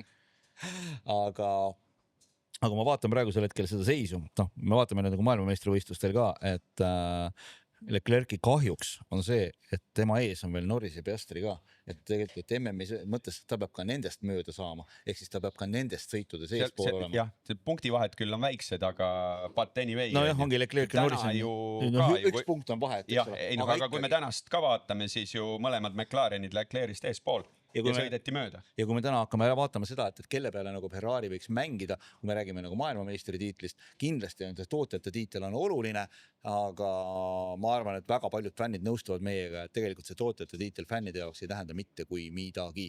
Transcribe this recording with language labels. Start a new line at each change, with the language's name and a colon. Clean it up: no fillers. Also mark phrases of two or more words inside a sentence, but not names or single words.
Estonian: Aga ma vaatan praegusel hetkel seda seisu. No, me vaatame nagu maailmameistrivõistlustel ka, et Leclerc'i kahjuks on see, et tema ees on veel Norris ja Piastri ka. Et tegelikult MM-i mõttes ta peab ka nendest mööda saama, ehk siis ta peab ka nendest sõitudes eespool olema. Jah, punktivahed küll on väiksed, aga
English: but anyway.
Estonian: No jah, ongi Leclerc ja Norris on üks punkt on vahet. Aga kui me tänast ka vaatame, siis ju mõlemad McLarenid Leclerc'ist eespool ja sõideti mööda. Ja kui me täna hakkame vaatama seda, et kelle peale nagu Ferrari võiks mängida, kui me räägime nagu maailmameistri tiitlist, kindlasti on see tootjate tiitel on oluline, aga ma arvan, et väga paljud fännid nõustuvad meiega, et tegelikult see tootjate tiitel fännide jaoks ei tähenda mitte kui midagi.